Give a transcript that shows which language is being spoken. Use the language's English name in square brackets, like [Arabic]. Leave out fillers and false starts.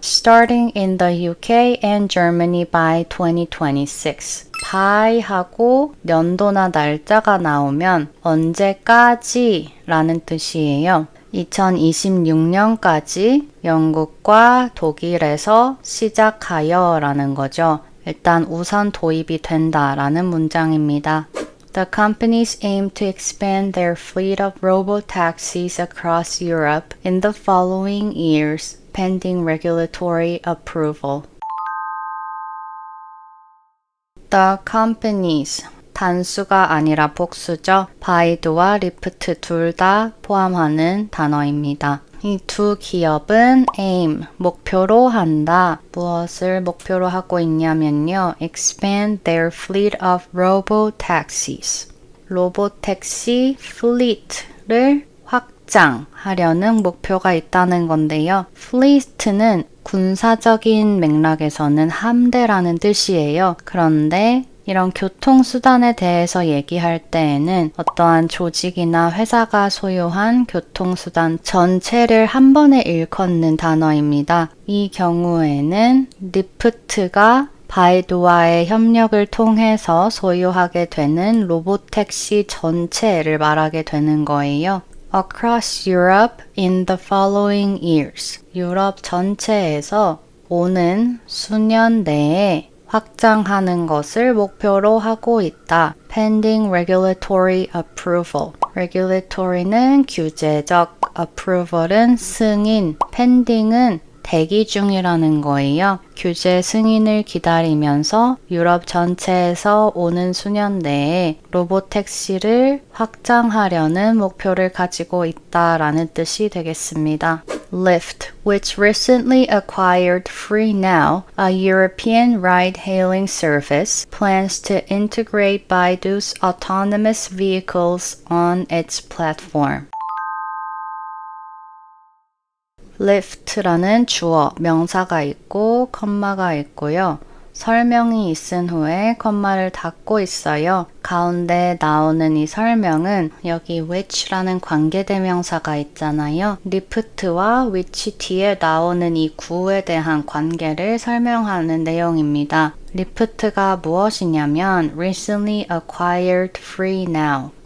[English] Starting in the UK and Germany by 2026. [Korean] by하고 연도나 날짜가 나오면 언제까지 라는 뜻이에요. 2026년까지 영국과 독일에서 시작하여 라는 거죠. 일단 우선 도입이 된다라는 문장입니다. [English] The companies aim to expand their fleet of robo-taxis across Europe in the following years, pending regulatory approval. The companies, [Korean] 단수가 아니라 복수죠. 바이두와 리프트 둘 다 포함하는 단어입니다. 이 두 기업은 aim, 목표로 한다. 무엇을 목표로 하고 있냐면요. [English] expand their fleet of robo-taxis. [Korean] 로봇택시 fleet를 확장하려는 목표가 있다는 건데요. fleet는 군사적인 맥락에서는 함대라는 뜻이에요. 그런데 이런 교통수단에 대해서 얘기할 때에는 어떠한 조직이나 회사가 소유한 교통수단 전체를 한 번에 일컫는 단어입니다. 이 경우에는 리프트가 바이두와의 협력을 통해서 소유하게 되는 로봇택시 전체를 말하게 되는 거예요. [English] Across Europe in the following years. [Korean] 유럽 전체에서 오는 수년 내에 확장하는 것을 목표로 하고 있다. [English] Pending regulatory approval. [Korean] Regulatory는 규제적, approval은 승인, pending은 대기 중이라는 거예요. 규제 승인을 기다리면서 유럽 전체에서 오는 수년 내에 로봇택시를 확장하려는 목표를 가지고 있다라는 뜻이 되겠습니다. [English] Lyft, which recently acquired FreeNow, a European ride-hailing service, plans to integrate Baidu's autonomous vehicles on its platform. [Korean] Lyft라는 주어, 명사가 있고 컴마가 있고요. 설명이 있은 후에 컴마를 닫고 있어요. 가운데 나오는 이 설명은 여기 which라는 관계대명사가 있잖아요. 리프트와 which 뒤에 나오는 이 구에 대한 관계를 설명하는 내용입니다. 리프트가 무엇이냐면 [English] recently acquired FreeNow.